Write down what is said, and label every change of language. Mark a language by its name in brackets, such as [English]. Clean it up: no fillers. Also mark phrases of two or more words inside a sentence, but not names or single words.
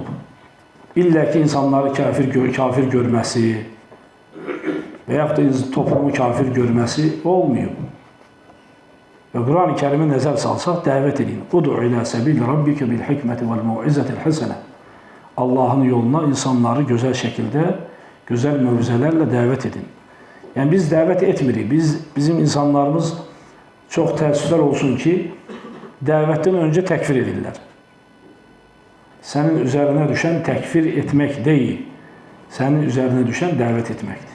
[Azerbaijani] İlla ki, insanları kafir görməsi və yaxud da toplumu kafir görməsi olmuyor. Və Quran-ı Kərimə nəzər salsaq, dəvət edin. [Arabic] ادع إلى سبيل ربك بالحكمة والموعظة الحسنة. [Turkish] Allah'ın yoluna insanları güzel şekilde, güzel mevzelerle davet edin. [Azerbaijani] Yani biz davet etmirik. Bizim insanlarımız çok təəssüflər olsun ki, [Turkish] davetten önce tekfir [Azerbaijani] edirlər. [Turkish] Senin üzerine düşen tekfir etmek değil, senin üzerine düşen davet etmektir.